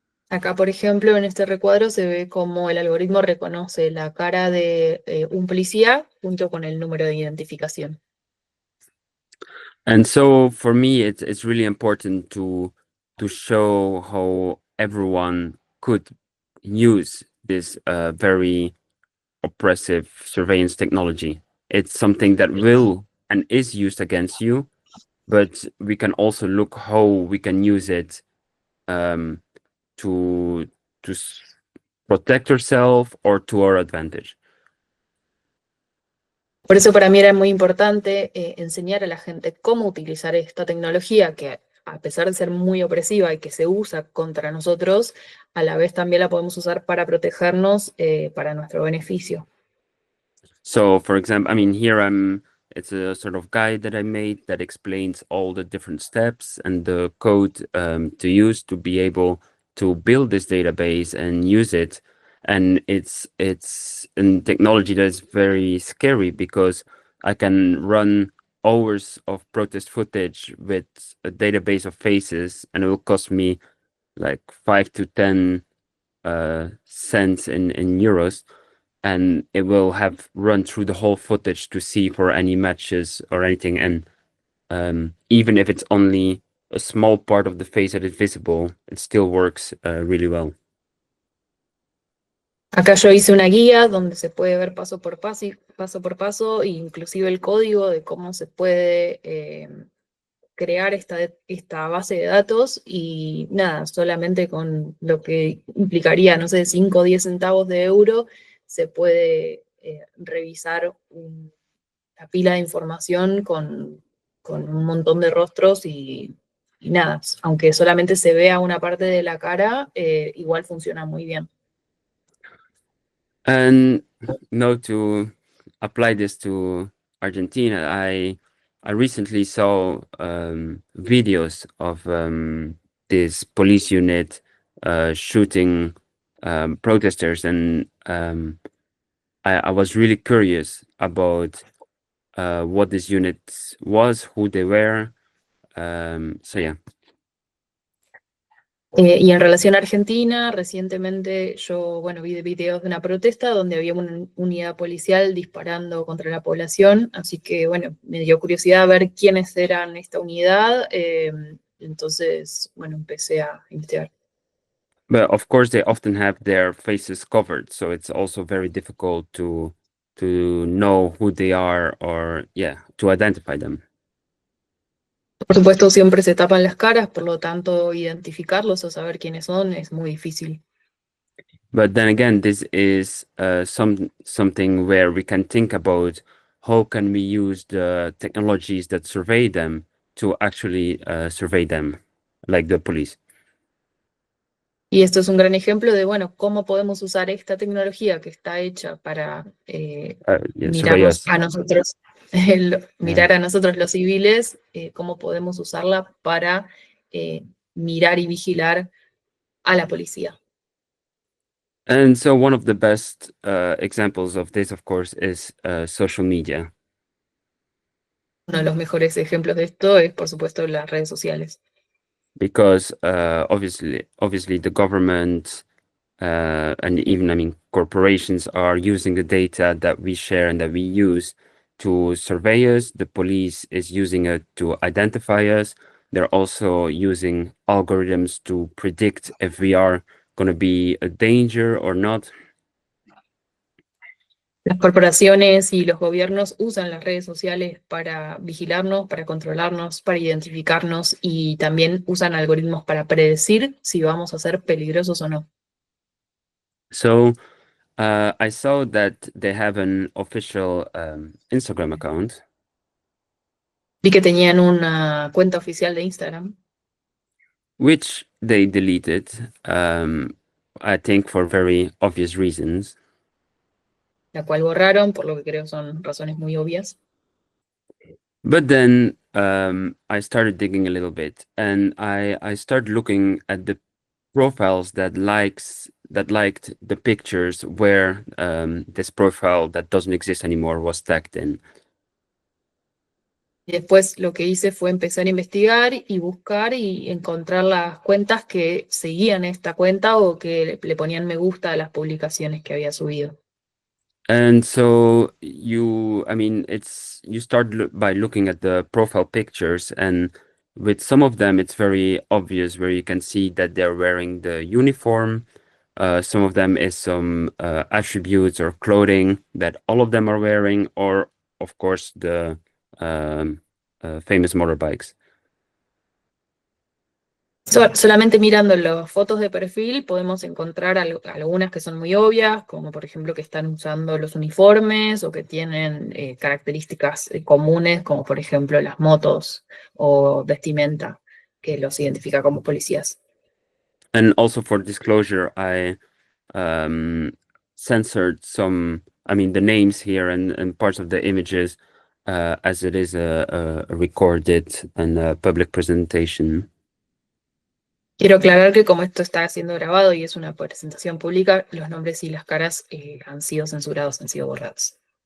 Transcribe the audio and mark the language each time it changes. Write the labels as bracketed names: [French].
[Spanish] Acá, por ejemplo, en este recuadro se ve cómo el algoritmo reconoce la cara de un policía junto con el número de identificación. [English] And so for me, it's really important to show how everyone could use this very oppressive surveillance technology. It's something that will and is used against you, but we can also look how we can use it to protect ourselves or to our advantage. [Spanish] Por eso para mí era muy importante enseñar a la gente cómo utilizar esta tecnología que, a pesar de ser muy opresiva y que se usa contra nosotros, a la vez también la podemos usar para protegernos para nuestro beneficio. [English] So, for example, I mean, here it's a sort of guide that I made that explains all the different steps and the code to use to be able to build this database and use it. And it's a technology that is very scary, because I can run hours of protest footage with a database of faces, and it will cost me like 5 to 10 cents in euros, and it will have run through the whole footage to see for any matches or anything. And even if it's only a small part of the face that is visible, it still works really well. [Spanish] Acá yo hice una guía donde se puede ver paso por paso, e inclusive el código de cómo se puede crear esta base de datos, y nada, solamente con lo que implicaría, no sé, 5 o 10 centavos de euro, se puede revisar una pila de información con un montón de rostros y nada, aunque solamente se vea una parte de la cara, igual funciona muy bien. [English] And now to apply this to Argentina, I recently saw videos of this police unit shooting protesters, and I was really curious about what this unit was, who they were. So yeah. [Spanish] Y en relación a Argentina, recientemente yo, bueno, vi videos de una protesta donde había una unidad policial disparando contra la población, así que, bueno, me dio curiosidad ver quiénes eran esta unidad, entonces, bueno, empecé a investigar. [English] But of course, they often have their faces covered, so it's also very difficult to know who they are, or to identify them. [Spanish] Por supuesto, siempre se tapan las caras, por lo tanto, identificarlos o saber quiénes son es muy difícil. [English] But then again, this is something where we can think about how can we use the technologies that survey them to actually survey them, like the police. [Spanish] Y esto es un gran ejemplo de, bueno, cómo podemos usar esta tecnología que está hecha para [English] Survey [Spanish] mirarnos [English] us. [Spanish] a nosotros, mirar a nosotros los civiles, cómo podemos usarla para mirar y vigilar a la policía. [English] And so one of the best examples of this, of course, is social media. [Spanish] Uno de los mejores ejemplos de esto es, por supuesto, las redes sociales. [English] Because obviously the government and even, I mean, corporations are using the data that we share and that we use to survey us. The police is using it to identify us. They're also using algorithms to predict if we are going to be a danger or not. [Spanish] Las corporaciones y los gobiernos usan las redes sociales para vigilarnos, para controlarnos, para identificarnos y también usan algoritmos para predecir si vamos a ser peligrosos o no. [English] So I saw that they have an official Instagram account. [Spanish] Vi que tenían una cuenta oficial de Instagram, [English] which they deleted, I think for very obvious reasons. [Spanish] la cual borraron, por lo que creo son razones muy obvias. [English] But then I started digging a little bit, and I started looking at the profiles that liked the pictures where this profile that doesn't exist anymore was tagged in. [Spanish] Y después lo que hice fue empezar a investigar y buscar y encontrar las cuentas que seguían esta cuenta o que le ponían me gusta a las publicaciones que había subido. [English] And so you start by looking at the profile pictures, and with some of them it's very obvious where you can see that they're wearing the uniform. Some of them is some attributes or clothing that all of them are wearing, or of course the famous motorbikes. [Spanish] Solamente mirando las fotos de perfil podemos encontrar algunas que son muy obvias, como por ejemplo que están usando los uniformes o que tienen características comunes, como por ejemplo las motos o vestimenta que los identifica como policías. [English] And also for disclosure, I censored the names here and parts of the images as it is a recorded and a public presentation. [Spanish] Quiero aclarar que como esto está siendo grabado y es una presentación pública, los nombres y las caras han sido censurados, han sido borrados.